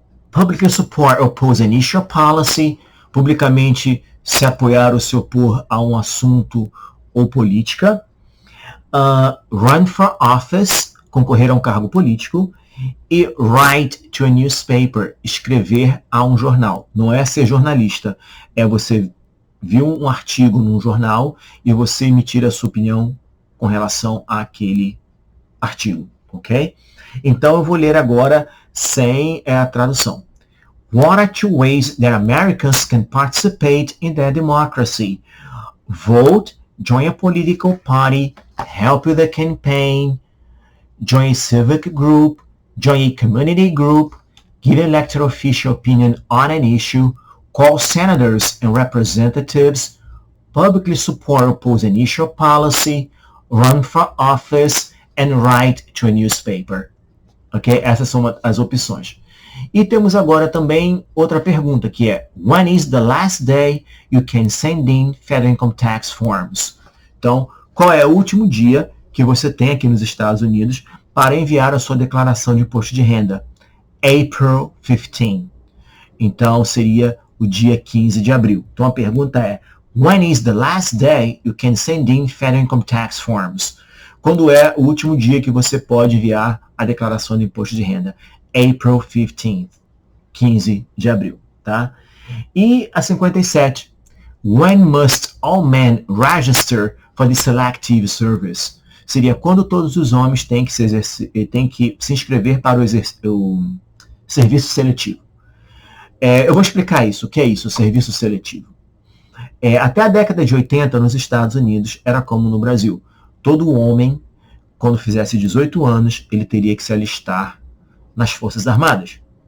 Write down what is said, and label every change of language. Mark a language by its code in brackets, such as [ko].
[en] publicly support or oppose an issue or policy, [pt] publicamente se apoiar ou se opor a um assunto ou política, [en] run for office, [pt] concorrer a um cargo político, e [en] write to a newspaper, [pt] escrever a um jornal. Não é ser jornalista, é você viu um artigo num jornal e você emitir a sua opinião com relação àquele artigo, ok? Então eu vou ler agora sem a tradução. [en] What are two ways that Americans can participate in their democracy? Vote, join a political party, help with a campaign, join a civic group, join a community group, give an elected official opinion on an issue, call senators and representatives, publicly support or oppose an issue or policy, run for office, and write to a newspaper. [pt] Ok? Essas são as opções. E temos agora também outra pergunta, que é: [en] When is the last day you can send in federal income tax forms? [pt] Então, qual é o último dia que você tem aqui nos Estados Unidos para enviar a sua declaração de imposto de renda? [en] April 15. [pt] Então, seria o dia 15 de abril. Então, a pergunta é: [en] When is the last day you can send in federal income tax forms? [pt] Quando é o último dia que você pode enviar a declaração de imposto de renda? [en] April 15th, [pt] 15 de abril, tá? E a [en] 57, when must all men register for the selective service? [pt] Seria quando todos os homens têm que se inscrever para o serviço seletivo. Eu vou explicar isso. O que é isso, o serviço seletivo? Até a década de 80, nos Estados Unidos, era como no Brasil. Todo homem, quando fizesse 18 anos, ele teria que se alistar nas Forças Armadas.